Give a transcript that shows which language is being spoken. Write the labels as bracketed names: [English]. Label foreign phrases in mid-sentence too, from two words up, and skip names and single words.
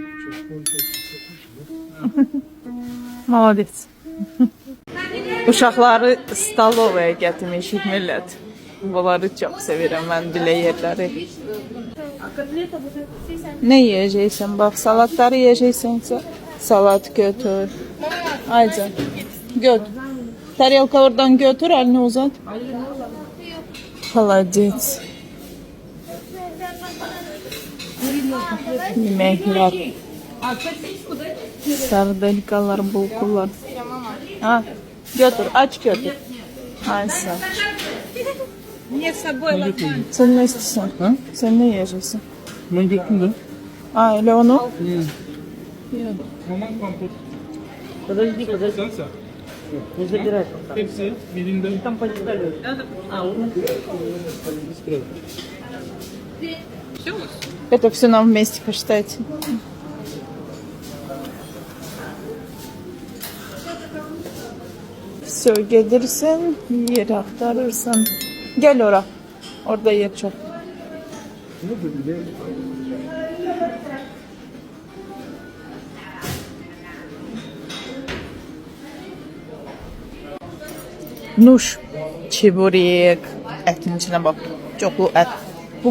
[Russian] Молодец. [Azerbaijani] Uşaqları stolovaya gətirmişik millət. Bunları çox sevirəm mən belə yerləri. [Turkish] Ne yiyeceksin? Bak salatları yiyeceksinse salat götür. Ayca götür. Tarelka oradan götür, elini uzat. Молодец. Yemekler. Sardelkalar, bulgurlar. Ha, götür, aç götür. Ay sağ ol. Sen ne istiyorsun? Ha? Sen ne yiyeceksin? Ben götürdüm. Ha, öyle onu. Maman kompot. [Russian] Подожди. [Turkish] Salsa. [Russian] Не забирай. [Turkish] Hepsi birinde. [Russian] Там почитали. Это все нам вместе посчитайте. Все, [Turkish] gelirsin, yer aktarırsan. Gel ora. Orada yer çok. [Azerbaijani] Nuş, çeburek, ətin içinə bax, çoxlu ət.